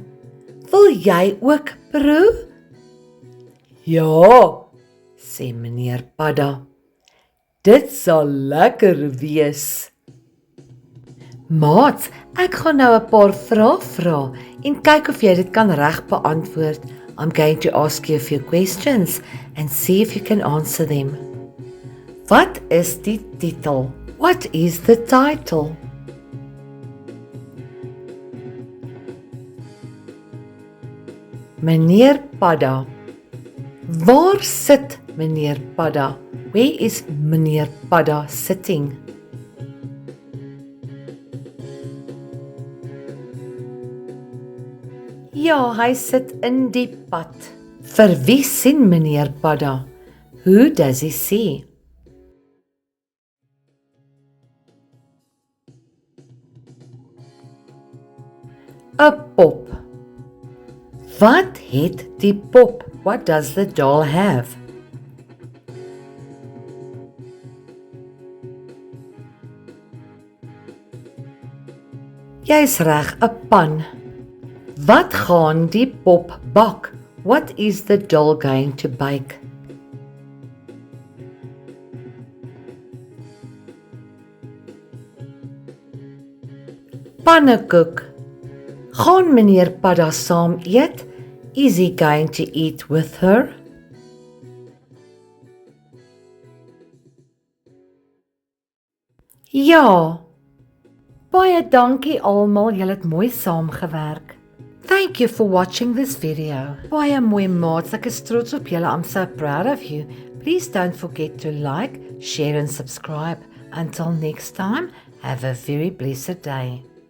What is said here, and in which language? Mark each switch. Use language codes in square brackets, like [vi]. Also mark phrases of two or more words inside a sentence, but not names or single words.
[af] Wil jy ook proe? Ja, sê meneer Padda. Dit sal lekker wees. Maats, ek gaan nou 'n paar vrae vra en kyk of jy dit kan reg beantwoord. [en] I'm going to ask you a few questions and see if you can answer them. [af] Wat is die titel? [en] What is the title? [af] Meneer Padda. Waar sit meneer Padda? [en] Where is meneer Padda sitting? [af] Ja, hy sit in die pad. Vir wie sien meneer Padda? [en] Who does he see? [af] 'n pop. Wat het die pop? [en] What does the doll have? [af] Jy's reg, 'n pan. Wat gaan die pop bak? [en] What is the doll going to bake? [af] Pannekoek. Gaan meneer Padda saam eet? [en] Is he going to eat with her? [af] Ja. Baie dankie almal, julle het mooi saamgewerk. [en] Thank you for watching this video. [af] Baie mooi maats, ek is trots op julle. [en] I'm so proud of you. Please don't forget to like, share and subscribe. Until next time, have a very blessed day.